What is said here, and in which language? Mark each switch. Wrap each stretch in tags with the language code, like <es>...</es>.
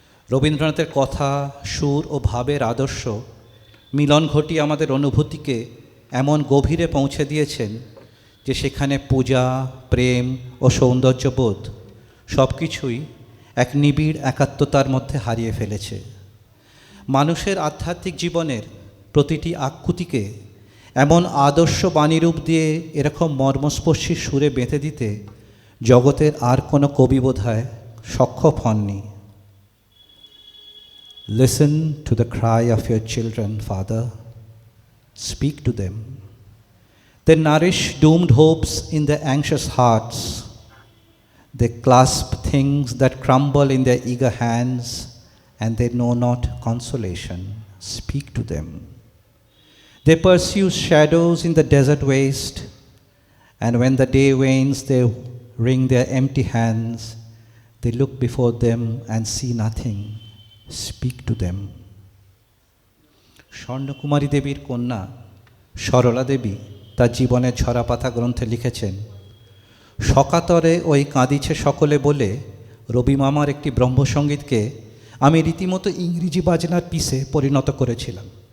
<bn>রবীন্দ্রনাথের কথা, সুর ও ভাবের আদর্শ মিলন ঘটিয়ে আমাদের অনুভূতিকে এমন গভীরে পৌঁছে দিয়েছেন যে সেখানে পূজা, প্রেম ও সৌন্দর্যবোধ সব কিছুই এক নিবিড় একাত্মতার মধ্যে হারিয়ে ফেলেছে। মানুষের আধ্যাত্মিক জীবনের প্রতিটি আকুতিকে এমন আদর্শ বাণীরূপ দিয়ে এরকম মর্মস্পর্শী সুরে বেঁধে দিতে জগতের আর কোনো কবি বোধহয় সক্ষম হননি।</bn> <en>Listen to the cry of your children, Father. Speak to them. They nourish doomed hopes in their anxious hearts. They clasp things that crumble in their eager hands, and they know not consolation. Speak to them. They pursue shadows in the desert waste, and when the day wanes, they wring their empty hands. They look before them and see nothing. Speak to them.</en> <bn>Swarnakumari দেবীর কন্যা সরলা দেবী তার জীবনের ঝরাপাতা গ্রন্থে লিখেছেন, সকাতরে ওই কাঁদিছে সকলে বলে রবি মামার একটি ব্রহ্মসঙ্গীতকে আমি রীতিমতো ইংরেজি বাজনার পিসে পরিণত করেছিলাম।</bn>